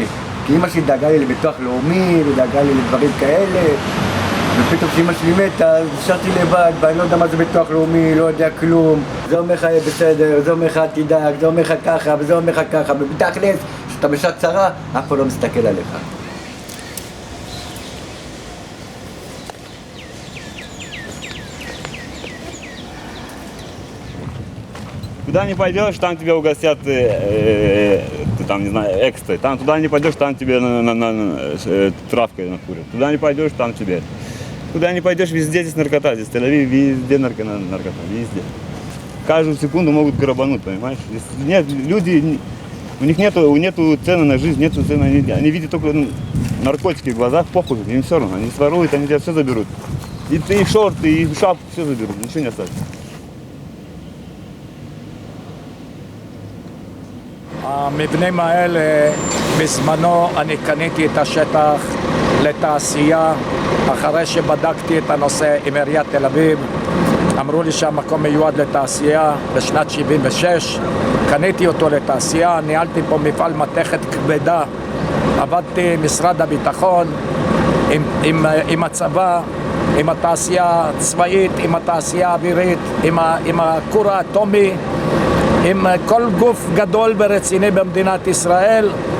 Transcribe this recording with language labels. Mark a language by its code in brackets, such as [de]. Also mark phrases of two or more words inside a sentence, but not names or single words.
[he] כי אמא שלי דאגה לי לביטוח לאומי, ודאגה לי לדברים כאלה. ופתאום כשאמא שלי מתה, אז נשארתי לבד, ואני לא יודע מה זה ביטוח לאומי, לא יודע כלום. זה אומר לך יהיה בסדר, זה אומר לך תדאג, זה אומר לך ככה, וזה אומר לך ככה. ובתכלס, כשאתה בשעת צרה, אף אחד לא מסתכל עליך. [ru] Куда не пойдешь, там тебя угостят, там, не знаю, экстра. Там туда не пойдешь, там тебе травкой накурят. Туда не пойдешь, там тебе. Куда не пойдешь, везде здесь наркота. Здесь в Тель-Авиве везде наркота, везде. Каждую секунду могут грабануть, понимаешь? Здесь нет, люди, у них нету цены на жизнь, нету цены, они видят только наркотики в глазах, похуй, им все равно. Они своруют, они тебя все заберут. И шорты, и шапку все заберут, ничего не оставят. [he] המבנים האלה, בזמנו אני קניתי את השטח לתעשייה אחרי שבדקתי את הנושא עם עיריית תל אביב. אמרו לי שהמקום מיועד לתעשייה בשנת 76, קניתי אותו לתעשייה, ניהלתי פה מפעל מתכת כבדה, עבדתי עם משרד הביטחון, עם הצבא, עם התעשייה הצבאית, עם התעשייה האווירית, עם הכור האטומי, עם כל גוף גדול ורציני במדינת ישראל.